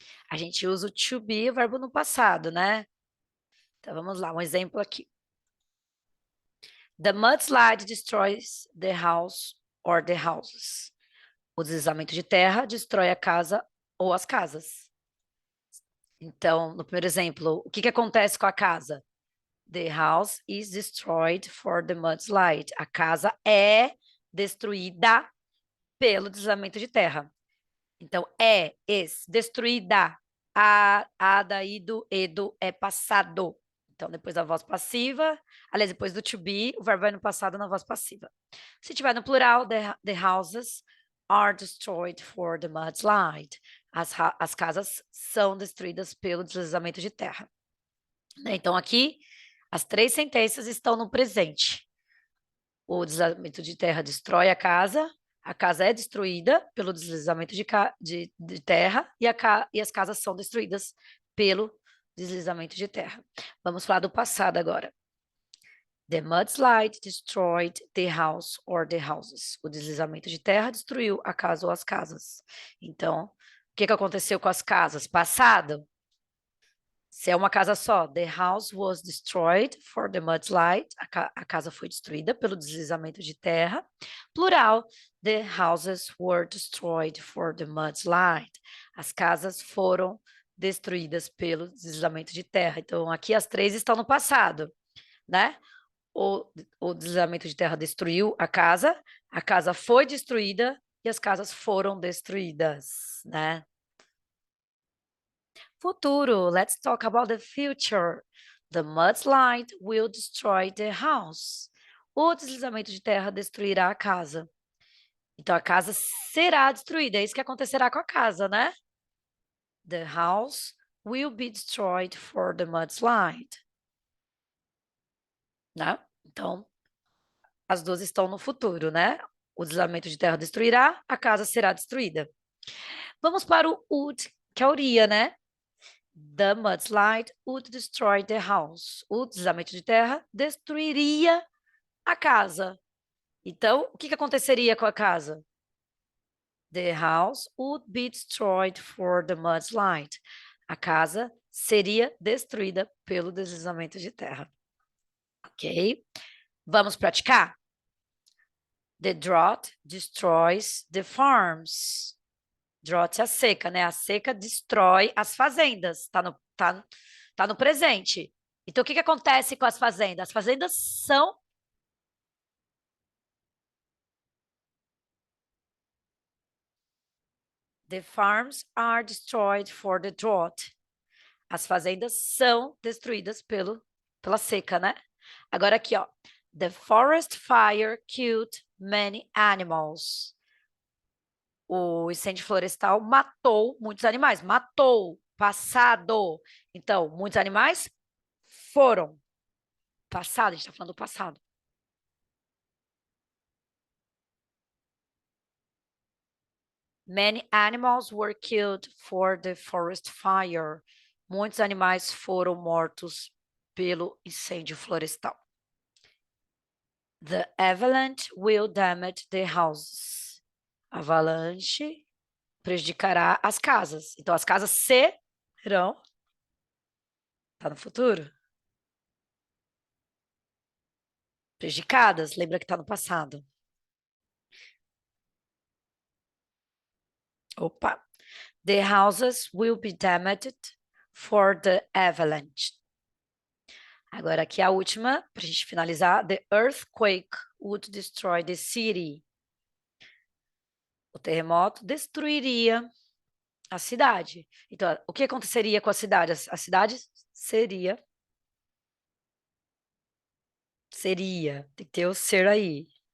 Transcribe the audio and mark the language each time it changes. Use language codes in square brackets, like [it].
[pt] A gente usa o to be, o verbo no passado, né? Então, vamos lá, um exemplo aqui. [en] The mudslide destroys the house or the houses. [pt] O deslizamento de terra destrói a casa ou as casas. Então, no primeiro exemplo, o que acontece com a casa? [en] The house is destroyed for the mudslide. [pt] A casa é destruída pelo deslizamento de terra. Então, destruída. A, daí, do, edo é passado. Então, depois da voz passiva, aliás, depois do to be, o verbo vai no passado na voz passiva. Se tiver no plural, [en] the houses are destroyed for the mudslide. [pt] As casas são destruídas pelo deslizamento de terra. Então, aqui, as três sentenças estão no presente. O deslizamento de terra destrói a casa é destruída pelo deslizamento de terra e as casas são destruídas pelo deslizamento de terra. Vamos falar do passado agora. [en] The mudslide destroyed the house or the houses. [pt] O deslizamento de terra destruiu a casa ou as casas. Então, o que aconteceu com as casas? Passado. Se é uma casa só, [en] the house was destroyed for the mudslide. [pt] A casa foi destruída pelo deslizamento de terra. [en] Plural, the houses were destroyed for the mudslide. [pt] As casas foram destruídas pelo deslizamento de terra. Então, aqui as três estão no passado, né? O deslizamento de terra destruiu a casa foi destruída e as casas foram destruídas, né? [en] Futuro, let's talk about the future. The mudslide will destroy the house. [pt] O deslizamento de terra destruirá a casa. Então, a casa será destruída. É isso que acontecerá com a casa, né? [en] The house will be destroyed for the mudslide. [pt] Né? Então, as duas estão no futuro, né? O deslizamento de terra destruirá, a casa será destruída. Vamos para o would, que é a uria, né? [en] The mudslide would destroy the house. [pt] O deslizamento de terra destruiria a casa. Então, o que aconteceria com a casa? [en] The house would be destroyed for the mudslide. [pt] A casa seria destruída pelo deslizamento de terra. Ok? Vamos praticar? [en] The drought destroys the farms. [pt] Drought é a seca, né? A seca destrói as fazendas. Tá no presente. Então, o que acontece com as fazendas? As fazendas são... [en] The farms are destroyed for the drought. [pt] As fazendas são destruídas pela seca, né? Agora aqui, ó. [en] The forest fire killed many animals. [pt] O incêndio florestal matou muitos animais. Matou, passado. Então, muitos animais foram. Passado, a gente está falando do passado. [en] Many animals were killed for the forest fire. [pt] Muitos animais foram mortos pelo incêndio florestal. [en] The avalanche will damage the houses. [pt] Avalanche prejudicará as casas. Então, as casas serão... Tá no futuro? Prejudicadas. Lembra que tá no passado. Opa. [en] The houses will be damaged for the avalanche. [pt] Agora aqui a última, para a gente finalizar. [en] The earthquake would destroy the city. [pt] O terremoto destruiria a cidade. Então, o que aconteceria com a cidade? A cidade seria... Tem que ter o ser aí.